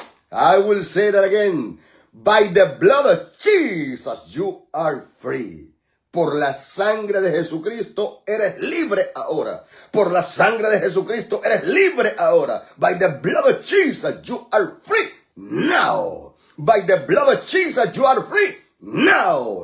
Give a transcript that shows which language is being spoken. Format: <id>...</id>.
<en>I will say it again. By the blood of Jesus, you are free.</en> <es>Por la sangre de Jesucristo eres libre ahora. Por la sangre de Jesucristo eres libre ahora.</es> <en>By the blood of Jesus, you are free now. By the blood of Jesus, you are free now.</en>